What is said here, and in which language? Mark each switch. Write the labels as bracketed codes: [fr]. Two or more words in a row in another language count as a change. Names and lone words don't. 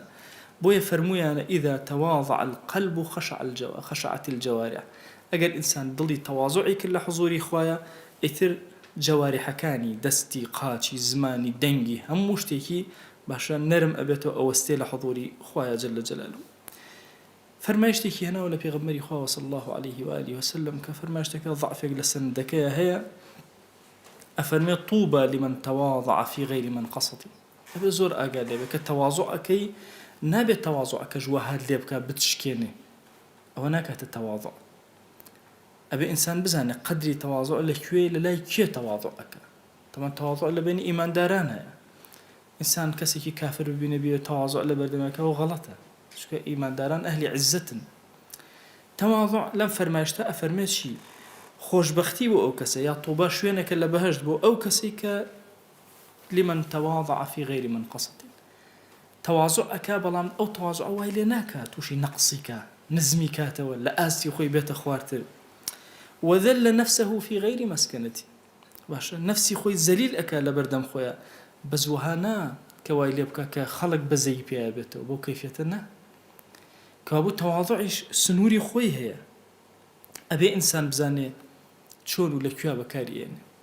[ckb] بۆیە فەرموویانە [ar] ئیذا تەواضع القەلب خەشعت الجەوارح، [ckb] ئەگەر ئینسان دڵی تەواضعی کرد لە حضوری خوایە ئیتر جەوارحەکانی دەستی قاچی زمانی دەنگی هەموو شتێکی باشە نەرم ئەبێتەوە ئەوەستێ لە حضوری خوایە [ar] جل جلاله. [ckb] فەرمایشتێکی هێناوە لە پێغەمبەری خوا [ar] صلی الله عليه وآله وسلم [ckb] کە فەرمایشتەکە ضعفێک لە سەندەکەیە هەیە، ئەفەرمێ [ar] طوبى لمن تواضع في غير منقصة. [ckb] ئەبێ زۆر ئاگا لێبێ کە تەواضعەکەی نابێت تەواضعەکەش وەهات لێ بکات بتشکێنێ، ئەوە ناکاتە تەواضع. ئەبێ ئینسان بزانێ قدری تەواضع لەکوێ لەلای کێ تەواضعەکە. تەمان تەواضع لە بینی ئیمانداران هەیە. ئینسان کەسێکی کافر ببینێ بێ تەواضع لە بەردەمەکەەوە غەڵەتە، چونکە ئیمانداران ئەهلی عزتن. تەواضع لەم فەرمایشتە ئەفەرمێ چی؟ خۆشبەختی بۆ ئەو کەسە، یا تووبە شوێنێکە لە بەهەشت بۆ ئەو کەسێک کە [ar] لمن تواضع في غير منقصة. [ckb] تەواضع ئەکا بەڵام ئەو تەواضع وای لێ ناکات تووشی نەقسی کە نزمی کاتەوە لە ئاستی خۆی بێتە خوارتر. [ar] وذل نفسه في غير مسكنته. [ckb] باشە نفسی خۆی زەلیل ئەکا لە بەردەم خۆیە، بەزوهانا کە وای لێ بکە کە خەڵک بەزەی پێیا بێتەوە بۆ کەیفێتە نا. کەوابوو تەواضعیش سنووری خۆی هەیە. ئەبێ ئینسان بزانێ چۆن و لەکوێ بەکارێنێ.